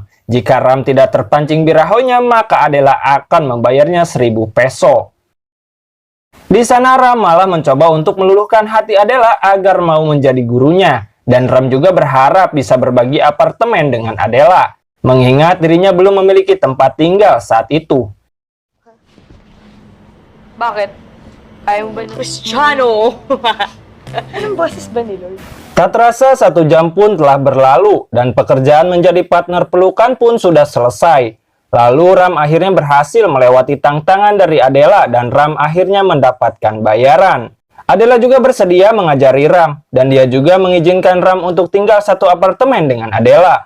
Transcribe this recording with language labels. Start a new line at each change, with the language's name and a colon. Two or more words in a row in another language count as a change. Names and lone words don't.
Indonesian: Jika Ram tidak terpancing birahonya, maka Adela akan membayarnya 1000 peso. Di sana Ram malah mencoba untuk meluluhkan hati Adela agar mau menjadi gurunya. Dan Ram juga berharap bisa berbagi apartemen dengan Adela, mengingat dirinya belum memiliki tempat tinggal saat itu.
Filipino: Bakit? Ayaw mo ba ng Cristiano? Anong boses ba ni Lord?
Indonesian: Tak terasa 1 jam pun telah berlalu dan pekerjaan menjadi partner pelukan pun sudah selesai. Lalu Ram akhirnya berhasil melewati tantangan dari Adela dan Ram akhirnya mendapatkan bayaran. Adela juga bersedia mengajari Ram dan dia juga mengizinkan Ram untuk tinggal satu apartemen dengan Adela.